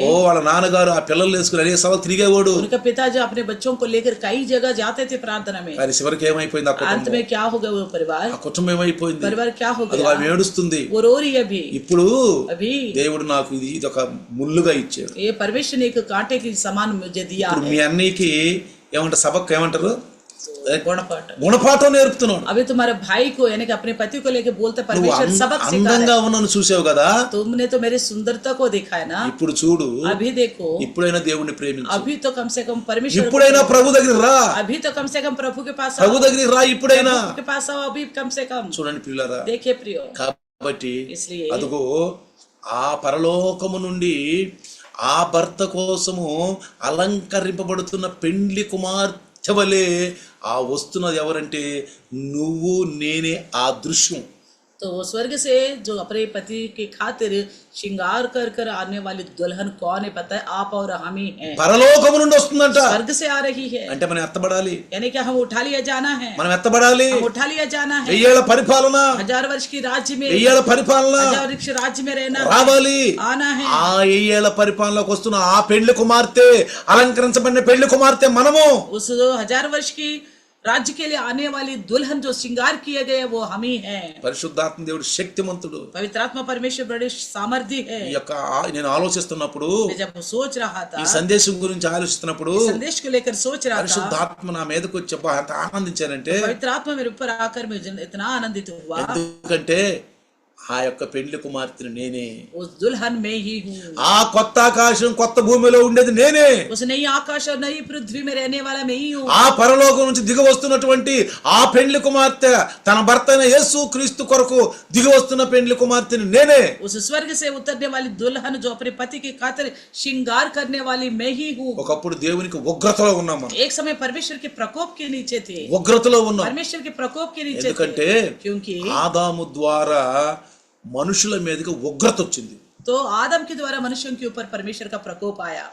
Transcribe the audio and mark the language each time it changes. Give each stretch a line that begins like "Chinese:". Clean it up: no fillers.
Telugu: ఓ వాళ్ళ నాన్నగారు ఆ పిల్లలు వేసుకుని అనేక సార్లు తిరిగేవాడు.
Hindi: उनका पिताजी अपने बच्चों को लेकर कई जगह जाते थे प्रार्थना में।
Telugu: కానీ చివరికి ఏమైపోయింది ఆ
Hindi: अंत
Telugu: కుటుంబం,
Hindi: में क्या हो गया वो परिवार,
Telugu: ఆ కుటుంబం ఏమైపోయింది,
Hindi: परिवार क्या हो
Telugu: అది
Hindi: गया,
Telugu: ఆమె ఏడుస్తుంది.
Hindi: वो रो रही है अभी।
Telugu: ఇప్పుడు
Hindi: अभी
Telugu: దేవుడు నాకు ఇది ఒక ముల్లుగా ఇచ్చాడు.
Hindi: ये परमेश्वर ने एक कांटे की समान मुझे दिया
Telugu: ఇప్పుడు
Hindi: है।
Telugu: మీ అన్నయ్యకి ఏమంటారు, సబక్ ఏమంటారు,
Hindi: गुणपाठ।
Telugu: గుణపాఠం నేర్పుతున్నాడు.
Hindi: अभी तुम्हारे भाई को यानी कि अपने पति को लेकर बोलते
Telugu: నువ్వు
Hindi: परमेश्वर सबक सिखा
Telugu: అందంగా
Hindi: रहा
Telugu: ఉన్నాను చూసావు కదా,
Hindi: है। तुमने तो मेरी सुंदरता को देखा है ना,
Telugu: ఇప్పుడు చూడు,
Hindi: अभी देखो,
Telugu: ఇప్పుడైనా దేవుణ్ణి ప్రేమించు,
Hindi: अभी तो कम से कम परमेश्वर को,
Telugu: ఇప్పుడైనా ప్రభు దగ్గర రా,
Hindi: अभी तो कम से कम प्रभु के पास आओ,
Telugu: ప్రభు దగ్గరికి రా ఇప్పుడైనా.
Hindi: प्रभु के पास आओ अभी कम से कम।
Telugu: చూడండి పిల్లరా,
Hindi: देखिए प्रियो,
Telugu: కాబట్టి
Hindi: इसलिए
Telugu: అదుగో ఆ పరలోకము నుండి ఆ భర్త కోసము అలంకరింపబడుతున్న పెండ్లి కుమార్తె వలె ఆ వస్తున్నది ఎవరంటే నువ్వు నేనే. ఆ దృశ్యం
Hindi: तो वो स्वर्ग से जो अपने पति के खातिर श्रृंगार कर कर आने वाली दुल्हन कौन है पता है, आप और हम ही हैं।
Telugu: పరలోకము నుండి వస్తుందంట.
Hindi: स्वर्ग से आ रही है,
Telugu: అంటే మనం ఎత్తబడాలి,
Hindi: यानी कि हम उठा लिया जाना है,
Telugu: మనం ఎత్తబడాలి.
Hindi: हम उठा लिया जाना है।
Telugu: 1000 ఏళ్ల పరిపాలన,
Hindi: 1000 वर्ष की राज्य में,
Telugu: 1000 ఏళ్ల పరిపాలన
Hindi: 1000 वर्ष राज्य में रहना
Telugu: రావాలి.
Hindi: आना है।
Telugu: ఆ 1000 ఏళ్ల పరిపాలనలోకి వస్తున్న ఆ పెళ్లి కుమార్తె, అలంకరించబడిన పెళ్లి కుమార్తె మనము.
Hindi: उस 1000 वर्ष की राज्य के लिए आने वाली दुल्हन जो श्रृंगार किए गए वो हम ही हैं।
Telugu: పరిశుద్ధాత్మ దేవుడు శక్తిమంతుడు.
Hindi: पवित्र आत्मा परमेश्वर बड़े सामर्थ्य है।
Telugu: ఈ యొక్క నేను ఆలోచిస్తున్నప్పుడు,
Hindi: मैं जब सोच रहा था,
Telugu: ఈ సందేశం గురించి ఆలోచిస్తున్నప్పుడు
Hindi: संदेश को लेकर सोच रहा था,
Telugu: పరిశుద్ధాత్మ నా మీదకి వచ్చి ఎంత ఆనందించానంటే,
Hindi: पवित्र आत्मा मेरे ऊपर आकर मैं इतना आनंदित हुआ,
Telugu: ఎందుకంటే ఆ యొక్క పెండ్లి కుమార్తెను నేనే,
Hindi: उस दुल्हन में ही हूँ।
Telugu: ఆ కొత్త ఆకాశం కొత్త భూమిలో ఉండేది నేనే,
Hindi: उस नई आकाश और नई पृथ्वी में रहने वाला मैं ही हूँ।
Telugu: ఆ పరలోకం నుంచి దిగి వస్తున్నటువంటి ఆ పెండ్లి కుమార్తె తన భర్త అయిన యేసు క్రీస్తు కొరకు దిగి వస్తున్న పెండ్లి కుమార్తెని నేనే।
Hindi: उस स्वर्ग से उतरने वाली दुल्हन जो अपने पति की खातिर श्रृंगार करने वाली मैं ही हूँ।
Telugu: ఒకప్పుడు దేవునికి ఉగ్రతలో ఉన్నాం మనం,
Hindi: एक समय परमेश्वर के प्रकोप के नीचे थे,
Telugu: ఉగ్రతలో ఉన్నాం।
Hindi: परमेश्वर के प्रकोप के नीचे
Telugu: ఎందుకంటే
Hindi: थे, क्योंकि
Telugu: ఆదాము ద్వారా మనుషుల మీదకి ఉగ్రత వచ్చింది।
Hindi: तो आदम के द्वारा मनुष्यों के ऊपर परमेश्वर का प्रकोप आया।